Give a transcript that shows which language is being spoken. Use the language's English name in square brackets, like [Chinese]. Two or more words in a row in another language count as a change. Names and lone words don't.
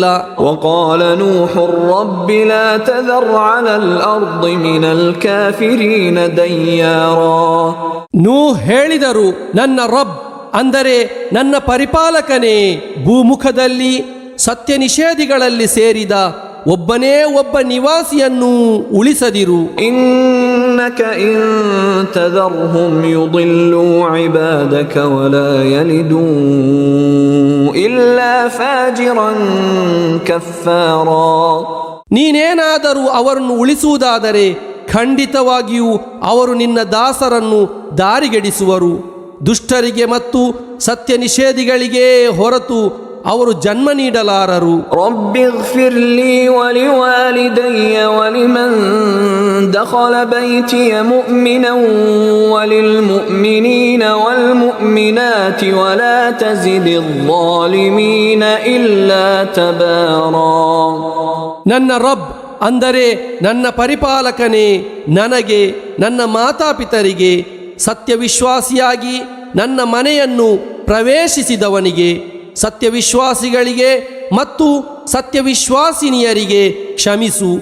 [Arabic] وقال نوح رب لا تذر على الأرض من الكافرين ديارا [Kannada] ನೂಹ್ ಹೇಳಿದರು, ನನ್ನ ರಬ್ ಅಂದರೆ ನನ್ನ ಪರಿಪಾಲಕನೇ, ಭೂಮುಖದಲ್ಲಿ ಸತ್ಯ ನಿಷೇಧಿಗಳಲ್ಲಿ ಸೇರಿದ ಒಬ್ಬನೇ ಒಬ್ಬ ನಿವಾಸಿಯನ್ನು ಉಳಿಸದಿರು. [Arabic] إنك إن تذرهم يضلوا عبادك ولا يلدوا إلا فاجرا كفارا [Kannada] ನೀನೇನಾದರೂ ಅವರನ್ನು ಉಳಿಸುವುದಾದರೆ ಖಂಡಿತವಾಗಿಯೂ ಅವರು ನಿನ್ನ ದಾಸರನ್ನು ದಾರಿಗೆಡಿಸುವರು. ದುಷ್ಟರಿಗೆ ಮತ್ತು ಸತ್ಯ ನಿಷೇಧಿಗಳಿಗೆ ಹೊರತು ಅವರು ಜನ್ಮ ನೀಡಲಾರರು. [Arabic] رب اغفر لي ولوالدي ولمن دخل بيتي مؤمنا وللمؤمنين والمؤمنات ولا تزد الظالمين إلا تبارا [Kannada] ನನ್ನ ರಬ್ ಅಂದರೆ ನನ್ನ ಪರಿಪಾಲಕನೇ, ನನಗೆ, ನನ್ನ ಮಾತಾಪಿತರಿಗೆ, ಸತ್ಯವಿಶ್ವಾಸಿಯಾಗಿ ನನ್ನ ಮನೆಯನ್ನು ಪ್ರವೇಶಿಸಿದವನಿಗೆ, ಸತ್ಯವಿಶ್ವಾಸಿಗಳಿಗೆ ಮತ್ತು ಸತ್ಯವಿಶ್ವಾಸಿನಿಯರಿಗೆ ಕ್ಷಮಿಸು.